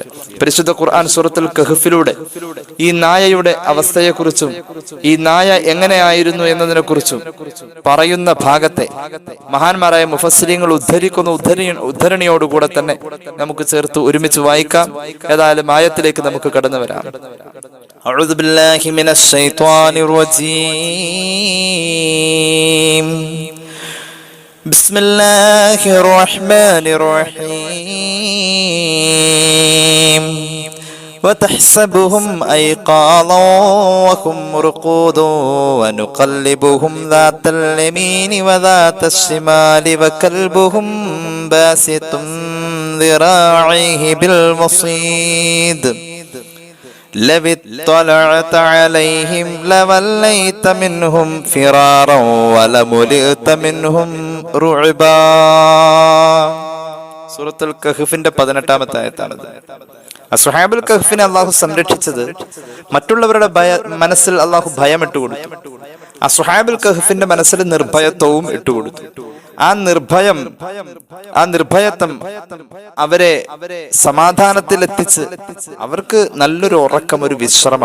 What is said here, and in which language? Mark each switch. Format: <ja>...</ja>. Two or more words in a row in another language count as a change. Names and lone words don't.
<ml>പരിശുദ്ധ ഖുർആൻ സൂറത്തുൽ കഹ്ഫിലൂടെ ഈ നായയുടെ അവസ്ഥയെക്കുറിച്ചും ഈ നായ എങ്ങനെയായിരുന്നു എന്നതിനെ കുറിച്ചും പറയുന്ന ഭാഗത്തെ മഹാന്മാരായ മുഫസ്സിരീങ്ങൾ ഉദ്ധരിക്കുന്ന ഉദ്ധരണിയോടുകൂടെ തന്നെ നമുക്ക് ചേർത്ത് ഒരുമിച്ച് വായിക്കാം. ഏതായാലും ആയത്തിലേക്ക് നമുക്ക് കടന്നു വരാം.</ml> <ar>أعوذ بالله من الشيطان الرجيم. بسم الله الرحمن الرحيم. وتحسبهم أيقاظا وهم رقود ونقلبهم ذات اليمين وذات الشمال وكلبهم باسط ذراعيه بالوصيد لو اطلعت عليهم لوليت منهم فرارا ولملئت منهم رعبا.</ar> <ml>സൂറത്തുൽ കഹ്ഫിന്റെ 18-ാമത്തെ ആയത്താണിത്. അസ്ഹാബുൽ കഹ്ഫിനെ അള്ളാഹു സംരക്ഷിച്ചത് മറ്റുള്ളവരുടെ മനസ്സിൽ അള്ളാഹു ഭയം ഇട്ടുകൊടുത്തു. അസ്ഹാബുൽ കഹ്ഫിന്റെ മനസ്സിൽ നിർഭയത്വവും ഇട്ടുകൊടുത്തു. ആ നിർഭയത്വം അവരെ സമാധാനത്തിലെത്തിച്ച് അവർക്ക് നല്ലൊരു ഉറക്കം, ഒരു വിശ്രമം.</ml>